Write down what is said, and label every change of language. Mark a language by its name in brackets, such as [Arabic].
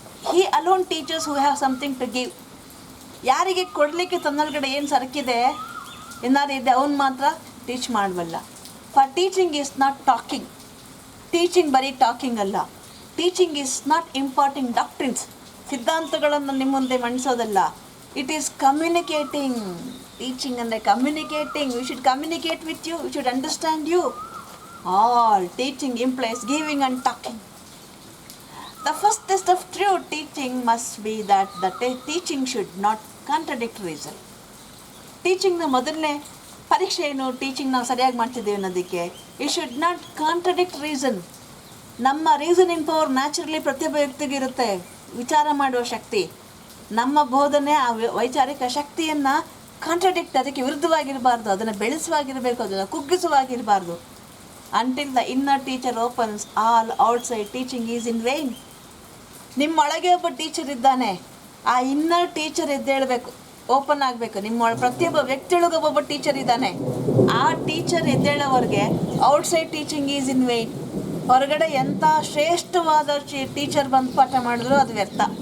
[English] He alone teaches who has something to give. [Kannada] ಯಾರಿಗೆ ಕೊಡಲಿಕ್ಕೆ ತನ್ನೊಳಗಡೆ ಏನು ಸರಕಿದೆ, ಏನಾರು ಇದೆ, ಅವನು ಮಾತ್ರ ಟೀಚ್ ಮಾಡಬಲ್ಲ. [English] For teaching is not talking. [Kannada] Teaching ಬರೀ ಟಾಕಿಂಗ್ ಅಲ್ಲ. [English] teaching is not imparting doctrines, [Kannada] ಸಿದ್ಧಾಂತಗಳನ್ನು ನಿಮ್ಮ ಮುಂದೆ ಮಂಡಿಸೋದಲ್ಲ. [English] It is communicating. [Kannada] ಟೀಚಿಂಗ್ ಅಂದರೆ communicating. [English] We should communicate with you, we should understand you. All teaching implies giving and talking. The first test of true teaching must be that the teaching should not contradict reason. [Kannada] ಟೀಚಿಂಗ್ನ ಮೊದಲನೇ ಪರೀಕ್ಷೆ ಏನು? Teaching ನಾವು ಸರಿಯಾಗಿ ಮಾಡ್ತಿದ್ದೇವೆ ಅನ್ನೋದಕ್ಕೆ. [English] It should not contradict reason. [Kannada] ನಮ್ಮ reasoning power naturally ಪ್ರತಿಯೊಬ್ಬ ವ್ಯಕ್ತಿಗಿರುತ್ತೆ, ವಿಚಾರ ಮಾಡುವ ಶಕ್ತಿ. ನಮ್ಮ ಬೋಧನೆ ಆ ವೈಚಾರಿಕ ಶಕ್ತಿಯನ್ನು ಕಾಂಟ್ರಡಿಕ್ಟ್, ಅದಕ್ಕೆ ವಿರುದ್ಧವಾಗಿರಬಾರ್ದು, ಅದನ್ನು ಬೆಳೆಸುವಾಗಿರಬೇಕು, ಅದನ್ನು ಕುಗ್ಗಿಸುವಾಗಿರಬಾರ್ದು. [English] Until the inner teacher opens, all outside teaching is in vain. [Kannada] ನಿಮ್ಮೊಳಗೆ ಒಬ್ಬ ಟೀಚರ್ ಇದ್ದಾನೆ, ಆ ಇನ್ನರ್ ಟೀಚರ್ ಎದ್ದೇಳಬೇಕು, ಓಪನ್ ಆಗಬೇಕು. ಪ್ರತಿಯೊಬ್ಬ ವ್ಯಕ್ತಿಯೊಳಗೆ ಒಬ್ಬೊಬ್ಬ ಟೀಚರ್ ಇದ್ದಾನೆ. ಆ teacher ಎದ್ದೇಳೋವರೆಗೆ [English] Outside teaching is in vain. [Kannada] ಹೊರಗಡೆ ಎಂಥ ಶ್ರೇಷ್ಠವಾದ ಟೀಚರ್ ಬಂದು ಪಾಠ ಮಾಡಿದ್ರು ಅದು ವ್ಯರ್ಥ.